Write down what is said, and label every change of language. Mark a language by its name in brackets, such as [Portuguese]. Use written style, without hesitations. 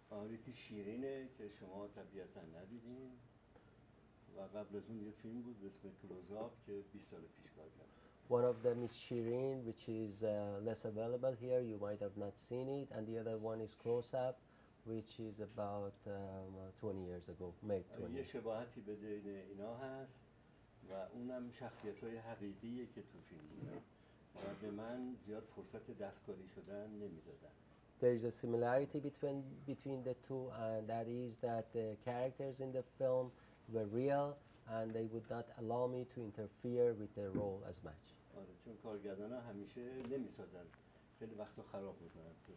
[Persian] یکی شیرینه که شما طبیعتا ندیدین و قبل از اون یه فیلم بود به اسم کلوزآپ که 20 سال پیش کار کردم. [English] One of them is Shirin, which is less available here. You might have not seen it. And the other one is Close Up, which is about 20 years ago, made 20 [Persian] یه [English] years. [Persian] شباهتی بین اینا هست و اونم شخصیت‌های حقیقیه که تو فیلم بودن و به من زیاد فرصت دستکاری شدن نمیدادن. [English] there is a similarity between the two, and that is that the characters in the film were real, and they would not allow me to interfere with their role as much. [Persian] آره چون کارگردانا همیشه نمیسازن، خیلی وقتا خراب میکنن.